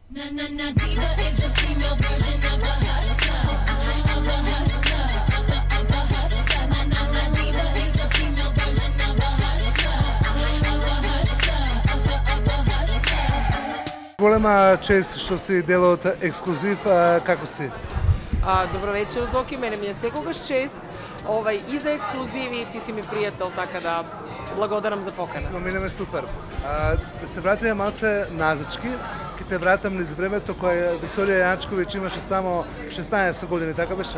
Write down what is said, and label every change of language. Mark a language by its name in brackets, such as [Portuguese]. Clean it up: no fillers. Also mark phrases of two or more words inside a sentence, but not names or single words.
[English] Diva is a female version of a hustler, of a hustler, of a hustler. Diva is a female version of a hustler, of a hustler, of a hustler. [Macedonian] Голема чест што си дел од ексклузив, како си? Добро вечер, Зоки, мене ми е секогаш чест. И за ексклузиви, ти си ми пријател, така да благодарам за покана. Минеме супер. Да се вратиме малце назачки, ќе те вратам низ времето кое Викторија Јанчковиќ имаше само 16 години, така беше?